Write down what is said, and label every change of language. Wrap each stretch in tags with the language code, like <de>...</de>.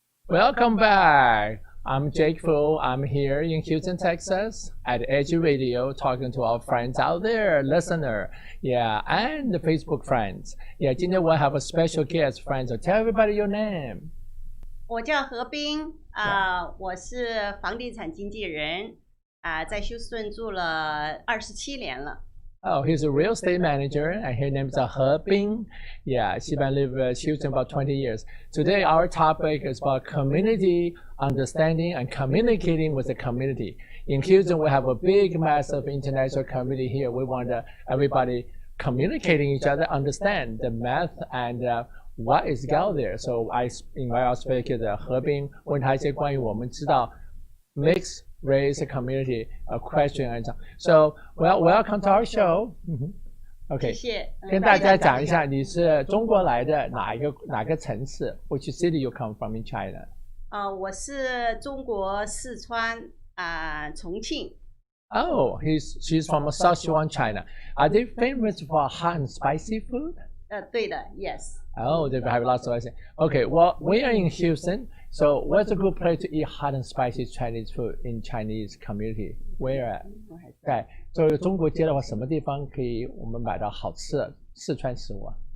<en>Welcome back. I'm Jake Fu. I'm here in Houston, Texas at Edge Radio talking to our friends out there, listener, yeah, and the Facebook friends. Yeah,</en> <zh>今天</zh> <en>we'll have a special guest, friends. So tell everybody your name.</en> <zh>我叫何冰我是房地产经纪人在休斯顿住了27年了。</zh> <en>Oh, he's a real estate manager, and his name is He Bing. Yeah, she been live in Houston about 20 years. Today, our topic is about community understanding and communicating with the community. In Houston, we have a big, massive international community here. We want everybody communicating each other, understand the math and what is out there. So I invite our speaker, He Bing,</en> <zh>问他一些关于我们知道</zh> <en>mixed race community a question and so welcome to our show. OK，</en> <zh>谢谢。跟大家讲一下，你是中国来的哪个城市 ？</zh> <en>Which city you come from in China？</en> <zh>我是中国四川重庆。</zh> <en>Oh, she's from Sichuan, China. Are they famous for hot and spicy food?</en> <zh>对的 ，</zh> <en>yes. Oh, they have lots of spicy. Okay, well, we are in Houston, so what's a good place to eat hot and spicy Chinese food in Chinese community? Where at?</en> <zh>在作为中国街的话，什么地方可以我们买到好吃的四川食物啊？</zh>